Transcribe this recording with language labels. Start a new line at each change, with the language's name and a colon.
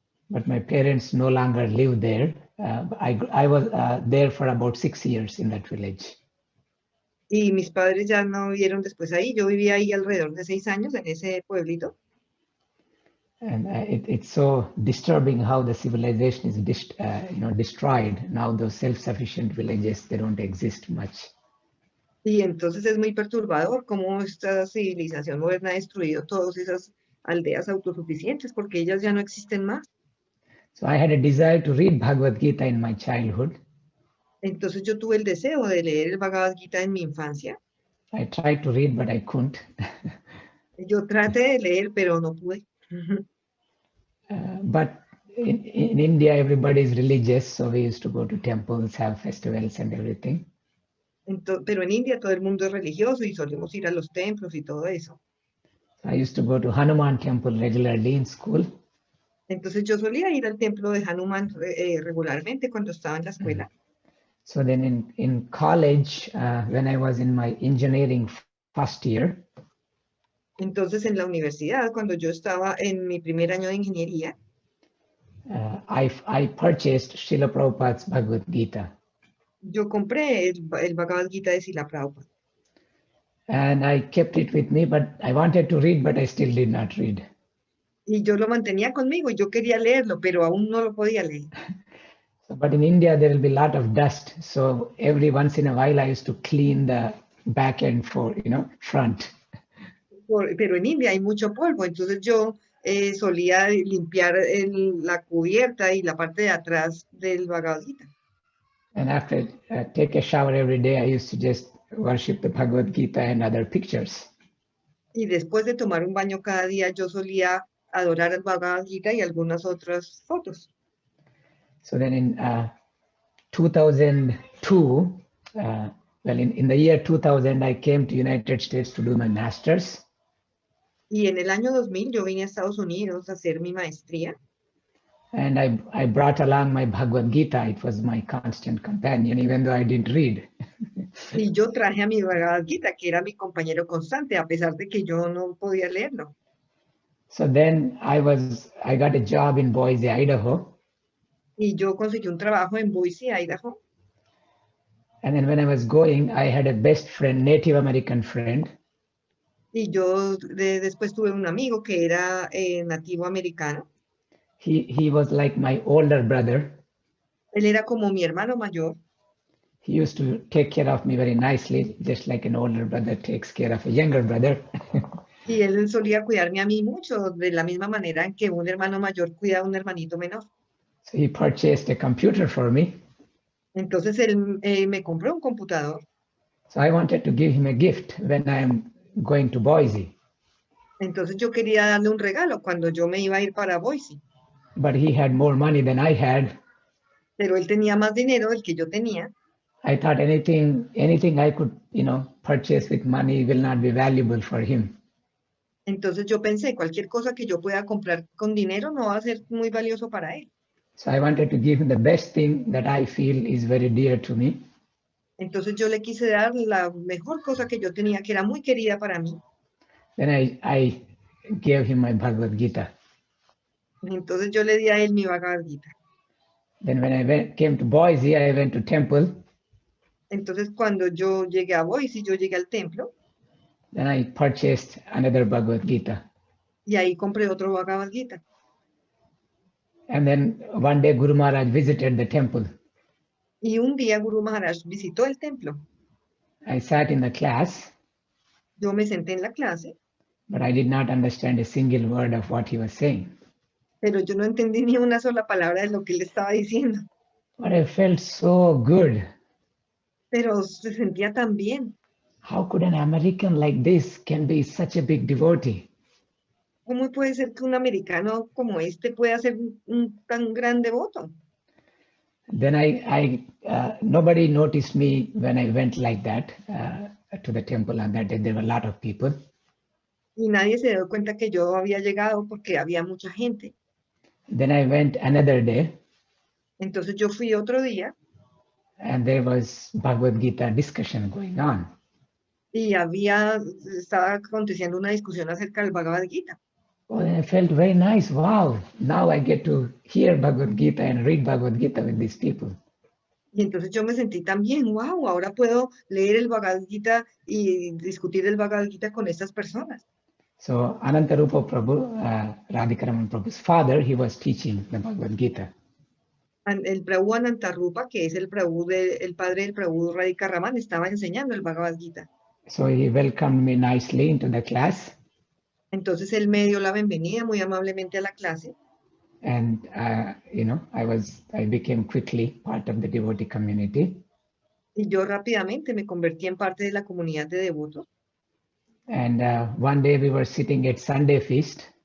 English: But my parents no longer live there. I was there for about 6 years in that village.
Spanish: Y mis padres ya no vivieron después ahí. Yo vivía ahí alrededor de 6 años en ese pueblito.
English: And it's so disturbing how the civilization is destroyed. Now those self-sufficient villages, they don't exist much.
Spanish: Y entonces es muy perturbador cómo esta civilización moderna ha destruido todas esas aldeas autosuficientes porque ellas ya no existen más.
English: So I had a desire to read Bhagavad Gita in my childhood.
Spanish: Entonces yo tuve el deseo de leer el Bhagavad Gita en mi infancia.
English: I tried to read, but I couldn't.
Spanish: Yo traté de leer, pero no pude.
English: But in India, everybody is religious, so we used to go to temples, have festivals and everything.
Spanish: Pero en India todo el mundo es religioso y solemos ir a los templos y todo eso.
English: I used to go to Hanuman temple regularly in school.
Spanish: Entonces yo solía ir al templo de Hanuman regularmente cuando estaba en la escuela.
English: So then in college, when I was in my engineering first year.
Spanish: Entonces en la universidad, cuando yo estaba en mi primer año de ingeniería.
English: I purchased Srila Prabhupada's Bhagavad Gita.
Spanish: Yo compré el Bhagavad Gita de Srila Prabhupada.
English: And I kept it with me, but I wanted to read, but I still did not read.
Spanish: Y yo lo mantenía conmigo y yo quería leerlo, pero aún no lo podía leer.
English: But in India, there will be a lot of dust. So every once in a while, I used to clean the back end front.
Spanish: Pero en India hay mucho polvo, entonces yo solía limpiar la cubierta y la parte de atrás del Bhagavad Gita.
English: And after take a shower every day, I used to just worship the Bhagavad Gita and other pictures.
Spanish: Y después de tomar un baño cada día, yo solía adorar el Bhagavad Gita y algunas otras fotos.
English: So then in 2002, in the year 2000, I came to United States to do my master's.
Spanish: Y en el año 2000 yo vine a Estados Unidos a hacer mi maestría.
English: And I brought along my Bhagavad Gita. It was my constant companion, even though I didn't read.
Spanish: Y yo traje a mi Bhagavad Gita, que era mi compañero constante, a pesar de que yo no podía leerlo.
English: So then I got a job in Boise, Idaho.
Spanish: Y yo conseguí un trabajo en Boise, Idaho.
English: And then when I was going, I had a best friend, Native American friend.
Spanish: Y yo después tuve un amigo que era nativo americano.
English: He was like my older brother.
Spanish: Él era como mi hermano mayor.
English: He used to take care of me very nicely, just like an older brother takes care of a younger brother.
Spanish: Y él solía cuidarme a mí mucho, de la misma manera en que un hermano mayor cuida a un hermanito menor.
English: So he purchased a computer for me.
Spanish: Entonces él me compró un computador.
English: So I wanted to give him a gift when I'm going to Boise.
Spanish: Entonces yo quería darle un regalo cuando yo me iba a ir para Boise.
English: But he had more money than I had.
Spanish: Pero él tenía más dinero del que yo tenía.
English: I thought anything I could, purchase with money will not be valuable for him.
Spanish: Entonces yo pensé, cualquier cosa que yo pueda comprar con dinero no va a ser muy valioso para él.
English: So I wanted to give him the best thing that I feel is very dear to me.
Spanish: Entonces yo le quise dar la mejor cosa que yo tenía, que era muy querida para mí.
English: Then I gave him my Bhagavad Gita.
Spanish: Entonces yo le di a él mi Bhagavad Gita.
English: Then when I came to Boise, I went to temple.
Spanish: Entonces cuando yo llegué a Boise, yo llegué al templo.
English: Then I purchased another Bhagavad Gita.
Spanish: Y ahí compré otro Bhagavad Gita.
English: And then one day Guru Maharaj visited the temple.
Spanish: Y un día Guru Maharaj visitó el templo.
English: I sat in the class,
Spanish: Yo me senté en la clase,
English: but I did not understand a single word of what he was saying.
Spanish: pero yo no entendí ni una sola palabra de lo que él estaba diciendo.
English: But I felt so good.
Spanish: Pero se sentía tan bien.
English: How could an American like this can be such a big devotee?
Spanish: ¿Cómo puede ser que un americano como este pueda ser un tan gran devoto?
English: Then nobody noticed me when I went like that to the temple on that day. There were a lot of people.
Spanish: Y nadie se dio cuenta que yo había llegado porque había mucha gente.
English: Then I went another day,
Spanish: Entonces yo fui otro día
English: and there was Bhagavad Gita discussion going on.
Spanish: y estaba aconteciendo una discusión acerca del Bhagavad Gita.
English: Oh, I felt very nice. Wow, now I get to hear Bhagavad Gita and read Bhagavad Gita with these people.
Spanish: Y entonces yo me sentí tan bien, wow, ahora puedo leer el Bhagavad Gita y discutir el Bhagavad Gita con estas personas.
English: So Anantarupa Prabhu, Radhikaraman Prabhu's father, he was teaching the Bhagavad Gita.
Spanish: El Prabhu Anantarupa, que es el padre del Prabhu Radhika Raman, estaba enseñando el Bhagavad Gita.
English: So he welcomed me nicely into the class.
Spanish: Entonces él me dio la bienvenida muy amablemente a la clase.
English: And, I became quickly part of the devotee community.
Spanish: Y yo rápidamente me convertí en parte de la comunidad de devotos.
English: And one day we were sitting at Sunday feast.